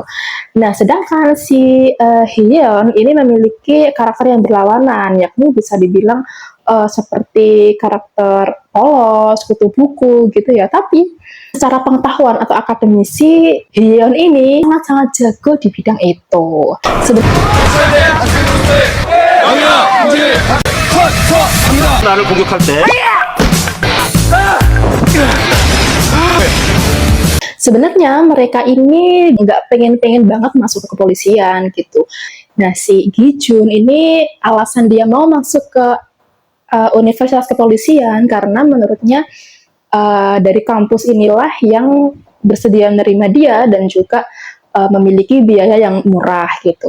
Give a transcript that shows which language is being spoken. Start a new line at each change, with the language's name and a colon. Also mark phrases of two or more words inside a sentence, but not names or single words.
Indonesian: Nah, sedangkan si Hyun ini memiliki karakter yang berlawanan, yakni bisa dibilang seperti karakter polos, kutu buku gitu ya. Tapi secara pengetahuan atau akademisi, Hyun ini sangat-sangat jago di bidang itu.
Korean: 나를 공격할 때
Indonesian: Sebenarnya mereka ini nggak pengen-pengen banget masuk ke kepolisian gitu. Nah, si Gi-jun ini alasan dia mau masuk ke universitas kepolisian karena menurutnya dari kampus inilah yang bersedia menerima dia dan juga memiliki biaya yang murah gitu.